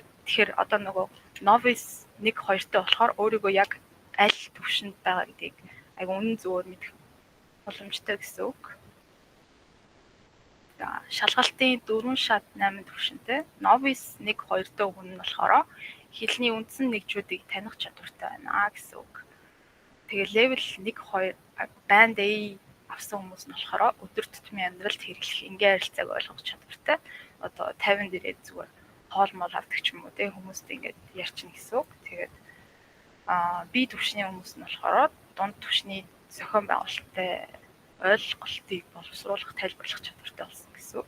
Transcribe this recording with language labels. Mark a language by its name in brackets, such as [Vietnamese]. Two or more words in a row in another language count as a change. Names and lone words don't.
[Mongolian] Тэгэхээр одоо нөгөө [English] novice 1, 2- [Mongolian] тэй болохоор өөрийгөө яг аль төвшөнд байгаа гэдгийг айгүй үнэн зөвөөр мэдэх боломжтой гэсэн үг. За шалгалтын 4 шат 8 төвшөнтэй [English] novice 1, 2- [Mongolian] тэй хүн нь болохоор хэлний үндсэн нэгжүүдийг таних чадвартай байна гэсэн үг. Тэгээ [English] level 1, 2 band A [Mongolian] авсан хүмүүс нь болохоор өдөр тутмын амьдралд хэрэглэх энгийн харилцааг ойлгох чадвартай. Одоо 50 дээрээ зүгээр хоол мол авдаг ч юм уу те хүмүүстэй ингээд ярьчихна гэсэн үг. Тэгээд B түвшний хүмүүс нь болохоор дунд түвшний зохион байгуулалттай ойлголтыг боловсруулах, тайлбарлах чадвартай болсон гэсэн үг.